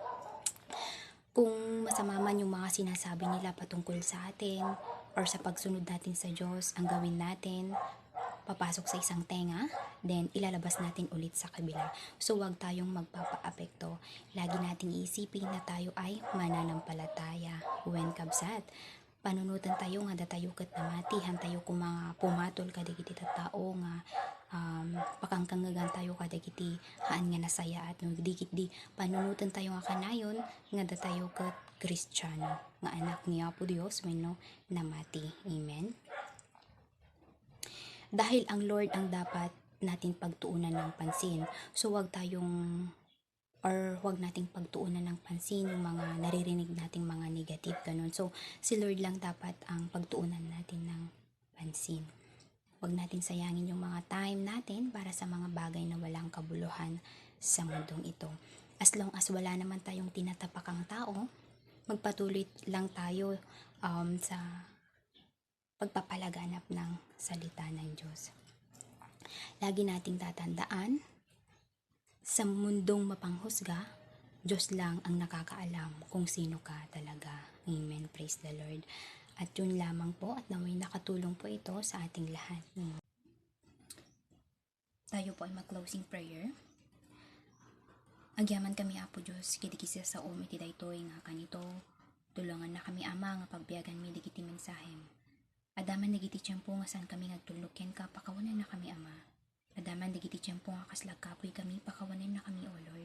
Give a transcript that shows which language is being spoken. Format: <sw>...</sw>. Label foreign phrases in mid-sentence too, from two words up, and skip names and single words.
<tl>Kung masama man yung mga sinasabi nila patungkol sa atin or sa pagsunod natin sa Diyos, ang gawin natin, papasok sa isang tenga, then ilalabas natin ulit sa kabila. So huwag tayong magpapaapekto. Lagi nating iisipin na tayo ay mananampalataya.</tl> <ilo>When kabsat, panunutan tayo nga datayo ket namatihan tayo kung mga pumatol kadagiti tao nga pakangkangagan tayo kadagiti haan nga nasaya at digit di panunutan tayo nga kanayon nga datayo ket Kristiyano nga anak ni Apo Dios wenno namati.</ilo> <tl>Amen. Dahil ang Lord ang dapat natin pagtuunan ng pansin. So huwag nating pagtuunan ng pansin yung mga naririnig nating mga negative ganun. So si Lord lang dapat ang pagtuunan natin ng pansin. Huwag natin sayangin yung mga time natin para sa mga bagay na walang kabuluhan sa mundong ito.</tl> <en>As long as</en> <tl>wala naman tayong tinatapakang tao, magpatuloy lang tayo sa pagpapalaganap ng salita ng Diyos. Lagi nating tatandaan, sa mundong mapanghusga, Diyos lang ang nakakaalam kung sino ka talaga.</tl> <en>Amen. Praise the Lord.</en> <tl>At yun lamang po at naway nakatulong po ito sa ating lahat. Tayo po ay mag-</tl> <en>closing prayer.</en> <ilo>Agyaman kami Apo Diyos, kitikisa sa iti daytoy nga kanito. Tulungan na kami Ama nga pagbiyagan mi digiti mensahem. Adaman digiti tiyempo nga saan kami nagtulnuken ka, pakawanan na kami Ama. Adaman digiti tiyempo nga kasla kapoy kami, pakawanan na kami O Lord.</ilo>